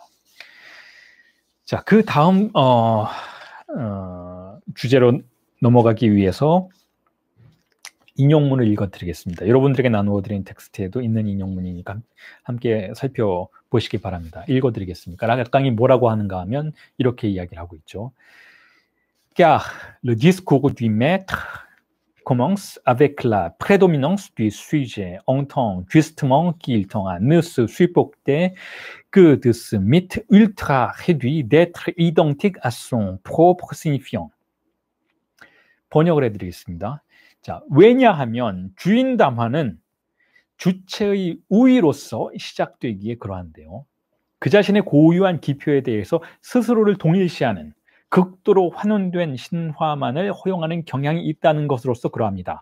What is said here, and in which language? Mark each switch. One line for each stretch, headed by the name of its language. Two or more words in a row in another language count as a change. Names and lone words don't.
Korean: 자, 그 다음 주제로 넘어가기 위해서 인용문을 읽어드리겠습니다. 여러분들에게 나누어드린 텍스트에도 있는 인용문이니까 함께 살펴보시기 바랍니다. 읽어드리겠습니다. 락강이 뭐라고 하는가 하면 이렇게 이야기를 하고 있죠.
French: Car le discours du maître commence avec la prédominance du sujet, en tant justement qu'il tend à ne se supporter que de ce mythe ultra réduit d'être identique à son propre signifiant.
Korean: 번역을 해드리겠습니다. 자, 왜냐하면 주인담화는 주체의 우위로서 시작되기에 그러한데요. 그 자신의 고유한 기표에 대해서 스스로를 동일시하는 극도로 환원된 신화만을 허용하는 경향이 있다는 것으로서 그러합니다.